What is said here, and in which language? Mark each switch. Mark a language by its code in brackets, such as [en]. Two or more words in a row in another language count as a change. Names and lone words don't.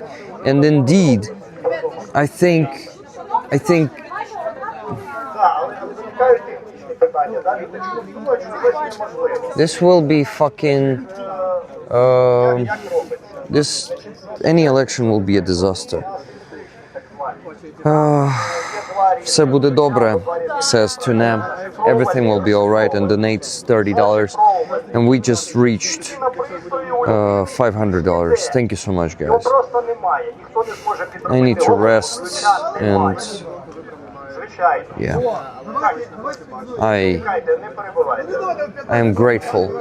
[en] And indeed, I think this will be fucking any election will be a disaster. [uk] Все буде добре, [en] says Tune. Everything will be alright, and donates $30. And we just reached $500. Thank you so much, guys. I need to rest, and yeah, I am grateful.